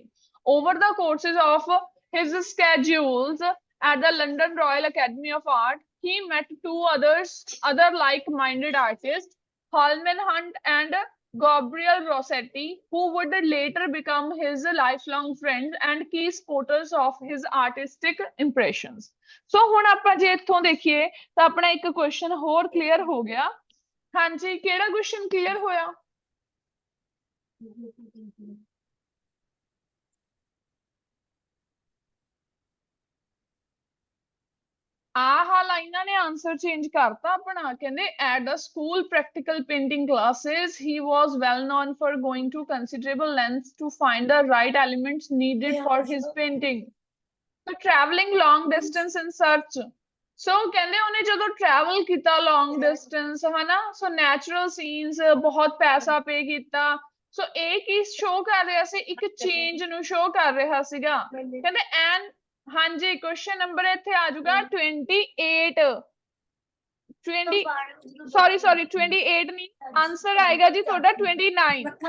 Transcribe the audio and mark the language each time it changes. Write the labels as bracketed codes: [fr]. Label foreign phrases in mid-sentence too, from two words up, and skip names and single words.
[en] Over the courses of his schedules at the London Royal Academy of Art, he met two other like-minded artists, Holman Hunt and Gabriel Rossetti, who would later become his lifelong friends and key supporters of his artistic impressions. [pa] So ਹੁਣ ਆਪਾਂ ਜੇ ਇੱਥੋਂ ਦੇਖੀਏ ਤਾਂ ਆਪਣਾ ਇੱਕ ਕੁਐਸਚਨ ਹੋਰ ਕਲੀਅਰ ਹੋ ਗਿਆ। ਹਾਂਜੀ, ਕਿਹੜਾ [en] question clear [pa] ਹੋਇਆ? ਆਹ ਲਾਈਨਾਂ ਨੇ [en] answer change [pa] ਕਰਤਾ ਆਪਣਾ। [en] ਕਹਿੰਦੇ at the school practical painting classes he was well known for going to considerable lengths to find the right elements needed for his painting. So traveling long distance in search. [pa] So ਕਹਿੰਦੇ ਉਹਨੇ ਜਦੋਂ travel ਕੀਤਾ [en] long distance [pa] ਹਨਾ, [en] so natural scenes, [pa] ਬਹੁਤ ਪੈਸਾ ਪੇ ਕੀਤਾ। ਸੋ ਇਹ ਕੀ ਸ਼ੋ ਕਰ ਰਿਹਾ ਸੀ, ਇੱਕ ਚੇਂਜ ਨੂੰ ਸ਼ੋ ਕਰ ਰਿਹਾ ਸੀਗਾ। ਕਹਿੰਦੇ ਐਨ ਹਾਂਜੀ, [en] question number [pa] ਇੱਥੇ ਆ ਜਾਊਗਾ 28 ਨਹੀਂ, ਆਨਸਰ ਆਏਗਾ ਜੀ ਤੁਹਾਡਾ 29।